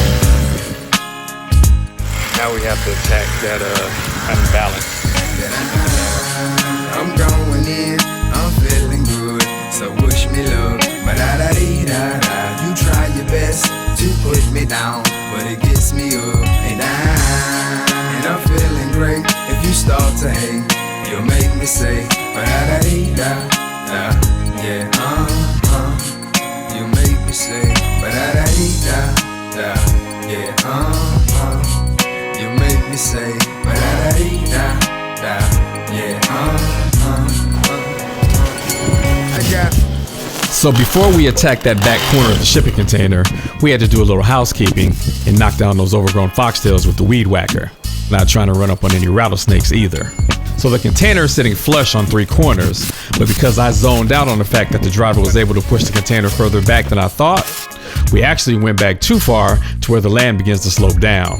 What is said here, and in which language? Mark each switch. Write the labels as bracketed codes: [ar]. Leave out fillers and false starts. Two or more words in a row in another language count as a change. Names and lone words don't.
[en] Now we have to attack that unbalance. I'm going in, I'm feeling good, so wish me luck. Ba-da-da-dee-da-da. You try your best to put me down, but it gets me up and down. And I'm feeling great. If you start to hate, you'll make me say ba-da-da-dee-da-da. Yeah, you make me say ba-da-da-dee-da-da. Yeah, you make me say ba-da-da-dee-da-da. Yeah, I got. So before we attacked that back corner of the shipping container, we had to do a little housekeeping and knock down those overgrown foxtails with the weed whacker. Not trying to run up on any rattlesnakes either. So the container is sitting flush on 3 corners, but because I zoned out on the fact that the driver was able to push the container further back than I thought, we actually went back too far to where the land begins to slope down.